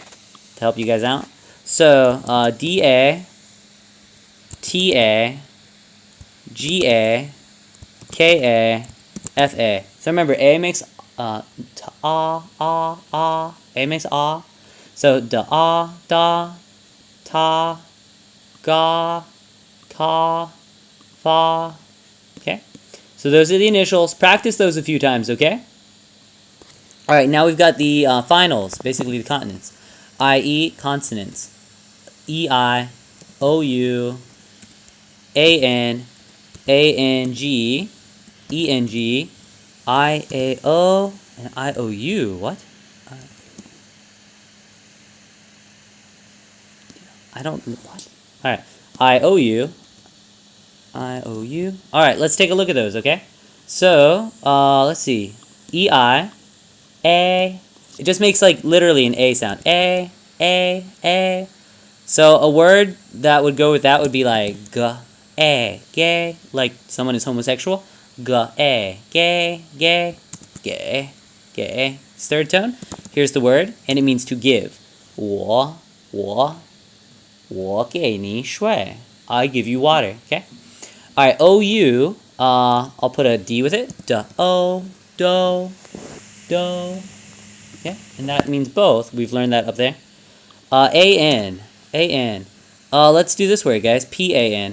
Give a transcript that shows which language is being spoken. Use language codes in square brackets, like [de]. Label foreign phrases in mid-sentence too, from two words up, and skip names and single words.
[en] To help you guys out. So, D-A, T-A, G-A, K-A, F-A. So remember, A makes A makes ah. So da, ta, ga, ta, fa. Okay? So those are the initials. Practice those a few times, okay? Alright, now we've got the finals, basically the consonants. I-E, consonants. E-I, O-U, A-N, A-N-G, E-N-G, I-A-O, and I-O-U. What? I don't... What? Alright. I-O-U. I-O-U. Alright, let's take a look at those, okay? So, let's see. E-I, A. It just makes, like, literally an A sound. A. So, a word that would go with that would be like g-a, gay, like someone is homosexual. G-a, gay. Third tone. Here's the word, and it means to give. [zh] 我给你水. [en] I give you water, okay? Alright, O-U, I'll put a D with it. Do. Okay, and that means both. We've learned that up there. A-N. Let's do this word, guys. P-A-N.